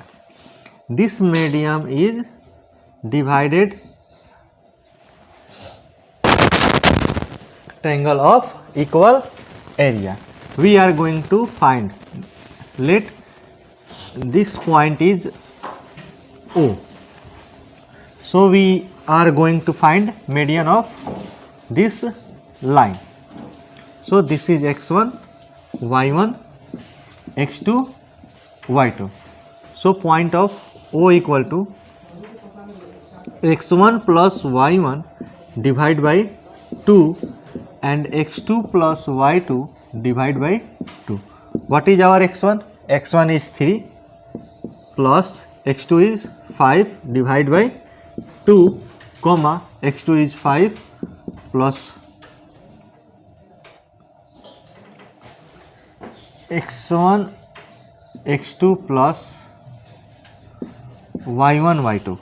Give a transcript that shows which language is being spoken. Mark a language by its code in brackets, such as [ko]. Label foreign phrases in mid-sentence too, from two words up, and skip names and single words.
[en] This median is divided triangle of equal area. We are going to find, let this point is O. So we are going to find median of this line. So this is x1, y1, x2, y2. So point of O equal to x1 plus y1 divided by 2 and x2 plus y2 divided by 2. What is our x1? x1 is 3 plus x2 is 5 divided by 2 comma x2 is 5 plus x1 x2 plus y1 y2.